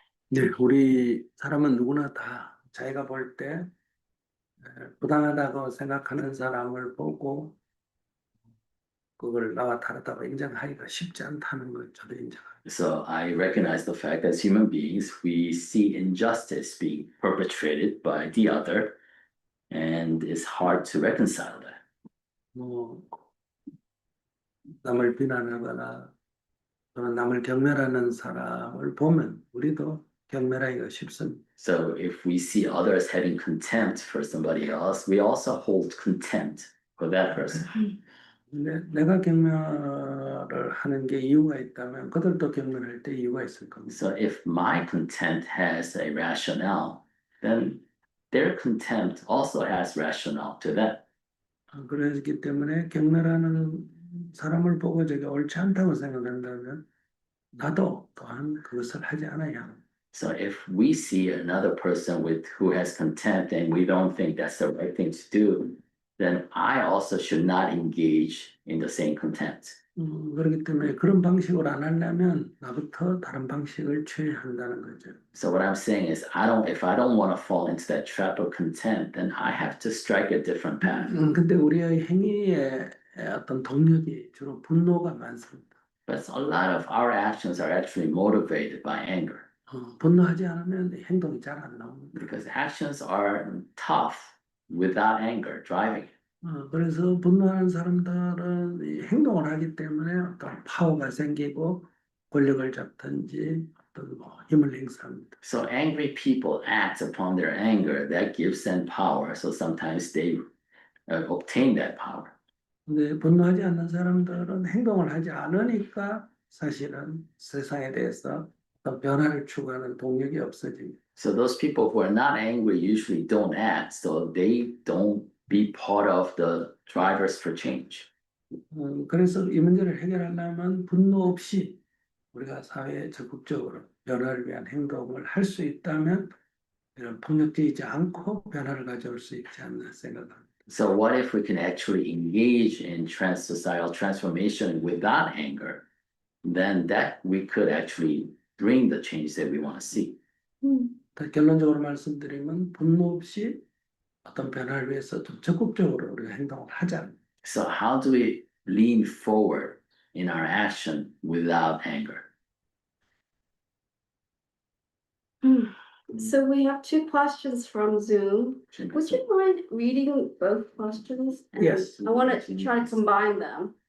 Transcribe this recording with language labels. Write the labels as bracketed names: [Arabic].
[Korean] 네, 우리 사람은 누구나 다 자기가 볼 때 부당하다고 생각하는 사람을 보고 그걸 나와 다르다고 인정하기가 쉽지 않다는 걸 저도 인정합니다. [English] So I recognize the fact that as human beings, we see injustice being perpetrated by the other, and it's hard to reconcile that. [Korean] 뭐 남을 비난하거나 또는 남을 경멸하는 사람을 보면 우리도 경멸하기가 쉽습니다. [English] So if we see others having contempt for somebody else, we also hold contempt for that person. [Korean] 근데 내가 경멸을 하는 게 이유가 있다면 그들도 경멸할 때 이유가 있을 겁니다. [English] So if my contempt has a rationale, then their contempt also has rationale to that. [Korean] 그렇기 때문에 경멸하는 사람을 보고 저게 옳지 않다고 생각한다면 나도 또한 그것을 하지 않아야 합니다. [English] So if we see another person who has contempt and we don't think that's the right thing to do, then I also should not engage in the same contempt. [Korean] 그렇기 때문에 그런 방식으로 안 하려면 나부터 다른 방식을 취해야 한다는 거죠. [English] So what I'm saying is, if I don't want to fall into that trap of contempt, then I have to strike a different path. [Korean] 근데 우리의 행위에 어떤 동력이 주로 분노가 많습니다. [English] But a lot of our actions are actually motivated by anger. [Korean] 분노하지 않으면 행동이 잘 안 나옵니다. [English] Because actions are tough without anger driving. [Korean] 그래서 분노하는 사람들은 이 행동을 하기 때문에 어떤 파워가 생기고 권력을 잡든지 어떤 힘을 행사합니다. [English] So angry people act upon their anger. That gives them power. So sometimes they obtain that power. [Korean] 근데 분노하지 않는 사람들은 행동을 하지 않으니까 사실은 세상에 대해서 어떤 변화를 추구하는 동력이 없어집니다. [English] So those people who are not angry usually don't act. So they don't be part of the drivers for change. [Korean] 그래서 이 문제를 해결하려면 분노 없이 우리가 사회에 적극적으로 변화를 위한 행동을 할 수 있다면 이런 폭력적이지 않고 변화를 가져올 수 있지 않나 생각합니다. [English] So what if we can actually engage in societal transformation without anger? Then that we could actually bring the change that we want to see. [Korean] 결론적으로 말씀드리면 분노 없이 어떤 변화를 위해서 좀 적극적으로 우리가 행동을 하자. [English] So how do we lean forward in our action without anger? So we have two questions from Zoom. Would you mind reading both questions? And Yes. I want to try to combine them.